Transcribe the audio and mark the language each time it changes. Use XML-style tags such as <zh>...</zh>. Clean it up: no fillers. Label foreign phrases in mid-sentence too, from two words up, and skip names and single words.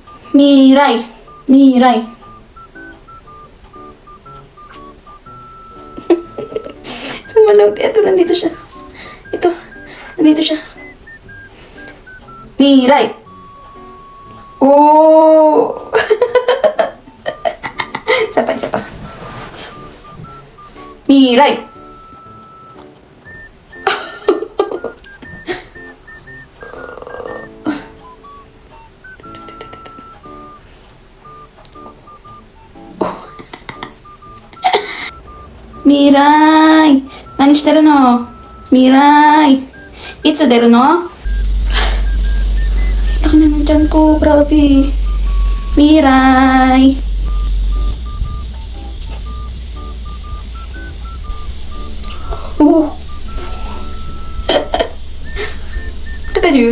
<tl>Miray. Miray. Sumalawag. Ito, nandito siya. Ito. Nandito siya. Miray. Oh! Isa pa, isa pa. Miray. Miray!</tl> <ja>何してるの? Miray! いつ出るの?</ja> <tl>Laki na ng tiyan ko, grabe. Miray! Oh! Kata niyo yun?</tl>